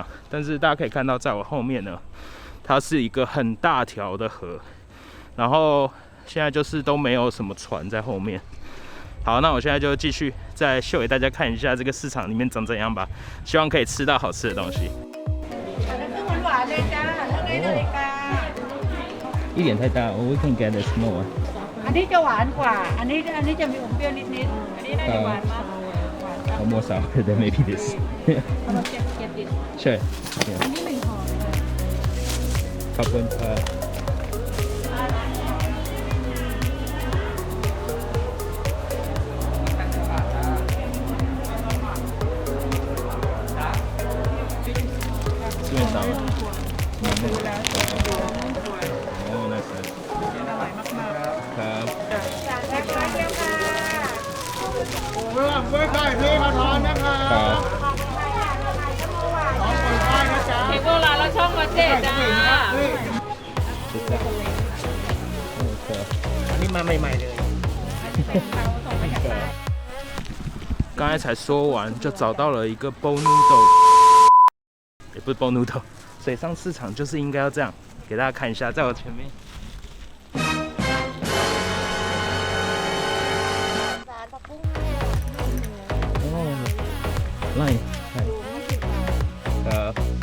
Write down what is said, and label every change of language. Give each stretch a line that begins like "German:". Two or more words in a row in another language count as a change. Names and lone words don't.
Chinese: 但是大家可以看到，在我后面呢，它是一个很大条的河，然后现在就是都没有什么船在后面。好，那我现在就继续再秀给大家看一下这个市场里面长怎样吧，希望可以吃到好吃的东西。一点太大
English: ，We can get a small one。
Thai: อันนี้จะหวานกว่าอันนี้จะมีอมเปรี้ยวนิดๆอันนี้น่าจะหวานมาก
English: More sour than maybe this
Thai: เอามาเก็บดิ ใช่ อันนี้1ห่อ ขอบคุณครับ
Chinese: 这边少了。
Thai: เว้ยไก่พี่มาทอนนะครับน้องเปิดป้ายนะจ๊ะ เห็นโบราณแล้วช่องวัดเจ็ดจ้า อันนี้มาใหม่ๆเลย
Chinese: 刚才才说完，就找到了一个
English: bowl noodle，
Chinese: 也不是
English: bowl noodle，
Chinese: 水上市场就是应该要这样，给大家看一下，在我前面。
Thai: ไล่ครับ